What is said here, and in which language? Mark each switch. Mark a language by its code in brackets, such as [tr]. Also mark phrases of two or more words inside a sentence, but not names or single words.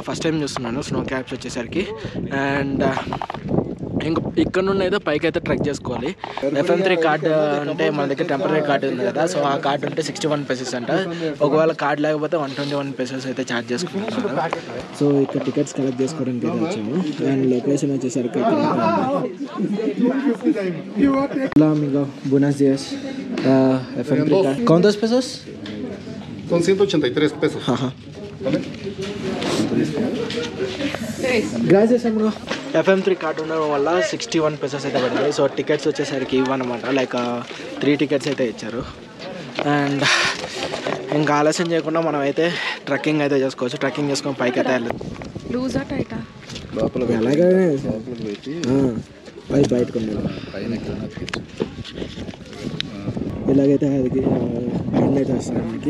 [te] ఫస్ట్ టైం చూస్తున్నాను [en] snow caps [te] వచ్చేసరికి. అండ్ ఇంక ఇక్కడ నుండి అయితే పైకి అయితే ట్రెక్ చేసుకోవాలి. FM3 కార్డు అంటే మన దగ్గర [en] temporary card [te] ఉంది కదా, సో ఆ కార్డు ఉంటే 61 pesos అంట. ఒకవేళ కార్డు లేకపోతే 121 pesos అయితే ఛార్జ్ చేసుకుంటున్నారు. సో ఇక్కడ [en] tickets collect [te] చేసుకోవడానికి అయితే వచ్చాము. అండ్ లొకేషన్ వచ్చేసరికి [es] buenos días. FM3 కార్డు ¿cuántos pesos? Son 183 pesos. Gracias amigo. [te] FM3 కార్డు ఉండడం వల్ల 61 pesos అయితే పడింది. సో టికెట్స్ వచ్చేసరికి ఇవ్వనమాట, లైక్ 3 tickets అయితే ఇచ్చారు. అండ్ ఇంకా ఆలస్యం చేయకుండా మనం అయితే ట్రెక్కింగ్ అయితే చేసుకోవచ్చు. ట్రెక్కింగ్ చేసుకొని పైకి అయితే వెళ్ళదు. ఎలాగైనా బయటకు ఇలాగైతే అది బ్యాండ్ అయితే వస్తుంది మనకి.